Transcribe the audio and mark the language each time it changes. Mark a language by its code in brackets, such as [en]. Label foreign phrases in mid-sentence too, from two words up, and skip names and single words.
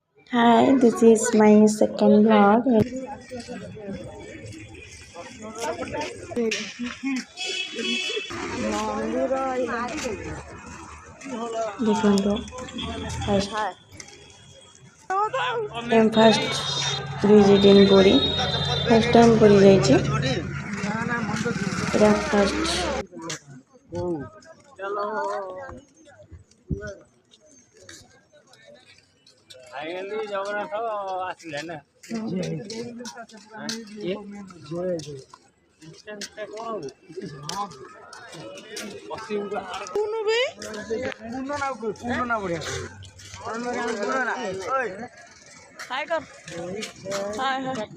[en] Hi, this is my second vlog. [or] ଦେଖନ୍ତୁ [en] first visiting [or] ପୁରୀ [en] first time [or] ପୁରୀ ଯାଇଛି ଏଇଟା ଫାଷ୍ଟ ଜଗନ୍ନାଥ ଆସିଲେ ନା [hi] हाय कर हाय हाय